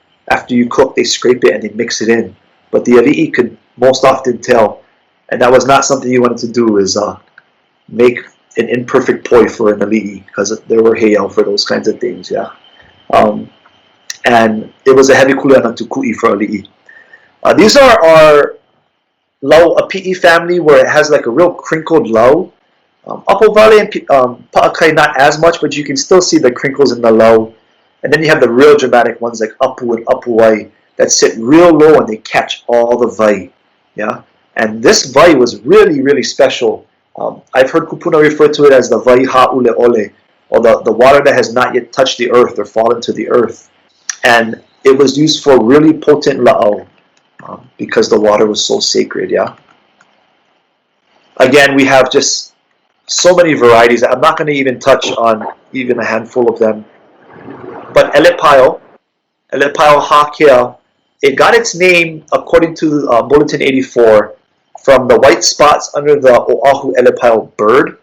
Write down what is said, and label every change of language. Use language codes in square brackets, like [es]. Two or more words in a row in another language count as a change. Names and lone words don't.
[en] After you cook, they scrape it and they mix it in. But the ali'i could most often tell, and that was not something you wanted to do, is make an imperfect poi for an ali'i, because there were heiau for those kinds of things. Yeah, and it was a heavy kuleana to ku'i for ali'i. These are our lau, a PE family where it has like a real crinkled lau. Apo Vale and Pa'akai not as much, but you can still see the crinkles in the lau. And then you have the real dramatic ones like Apu and Apuai that sit real low and they catch all the vai. Yeah, and this vai was really, really special. I've heard Kūpuna refer to it as the [haw] vai ha'ule ole, [en] or the water that has not yet touched the earth or fallen to the earth. And it was used for really potent la'au. Because the water was so sacred. Yeah. Again, we have just so many varieties. I'm not going to even touch on even a handful of them. But Elepao Hakea, it got its name according to Bulletin 84 from the white spots under the Oahu elepaio bird.